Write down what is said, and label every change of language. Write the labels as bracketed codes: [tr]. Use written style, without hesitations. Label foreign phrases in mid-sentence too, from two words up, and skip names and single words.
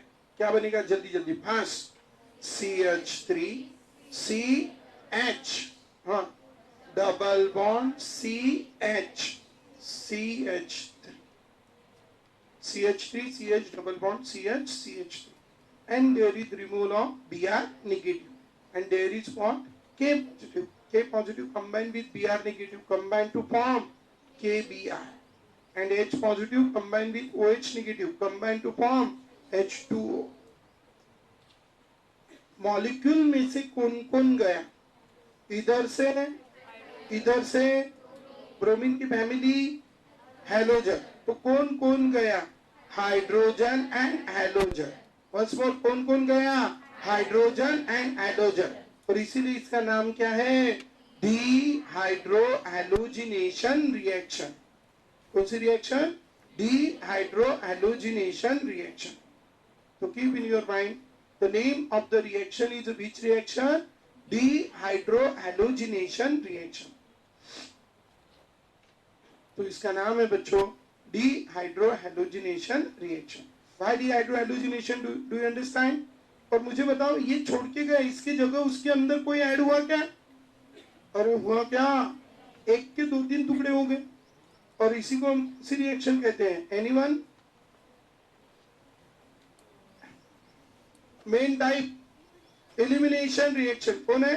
[hi] क्या बनेगा? जल्दी जल्दी फास्ट। CH3 CH, हाँ, [en] double bond [hi] CH3 CH [en] double bond [hi] CH3, [en] and there is removal of Br negative, and there is what? K positive combined with Br negative combined to form KBr, and H positive combined with OH negative combined to form H2O. [hi] मॉलिक्यूल में से कौन कौन गया? इधर से ब्रोमीन की फैमिली हैलोजन। तो कौन कौन गया? [en] hydrogen and halogen. once more, [hi] कौन कौन गया? [en] hydrogen and halogen. [hi] और इसीलिए इसका नाम क्या है? [en] dehydrohalogenation reaction. [hi] कौन सी रिएक्शन? [en] dehydrohalogenation reaction. तो keep in your mind, the name of the reaction is which reaction? Dehydrohalogenation reaction. [hi] तो इसका नाम है बच्चों [en] dehydrohalogenation reaction. Why dehydrohalogenation? Do you understand? [hi] और मुझे बताओ, ये छोड़ के गए, इसके जगह उसके अंदर कोई ऐड हुआ क्या? अरे हुआ क्या? एक के 2-3 टुकड़े हो गए, और इसी को हम इसी रिएक्शन कहते हैं। एनीवन? [en] main type elimination reaction [hi] कौन है?